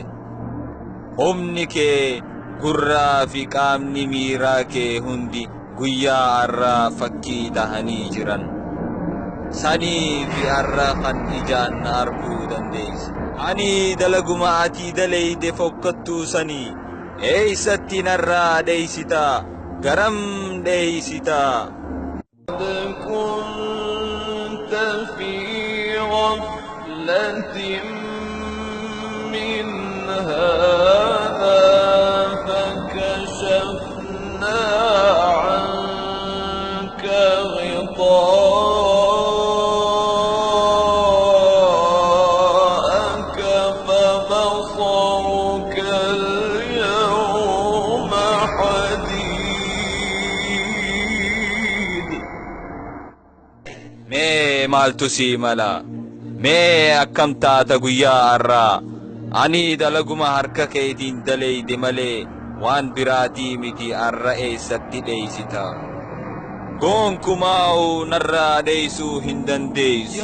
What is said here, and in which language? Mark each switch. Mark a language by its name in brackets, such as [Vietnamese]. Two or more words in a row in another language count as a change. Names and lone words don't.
[Oromo] Humni kee, gurraa fi qaamni miiraa kee hundi guyyaa har'aa fakkii tahanii jiran. Sanii fi har'a kan ijaan na arguu dandeessa. Ani dalaguma ati daleeyde fokkattuu sanii, eeysatti narraa dheeysitaa, garam dheeysitaa. [Arabic] كنت في غفلة من هذا فكشفنا عنك غطاءك فبصرك اليوم حديد. [Oromo] Mee maaltu sii mala? Mee akkam taata guyyaa har'aa? Ani dalaguma harka keetiin daleeyde malee waan biraatii miti har'a eessatti dheeysita. Gonkumaa'u narraa dheeysuu hin dandeeysu.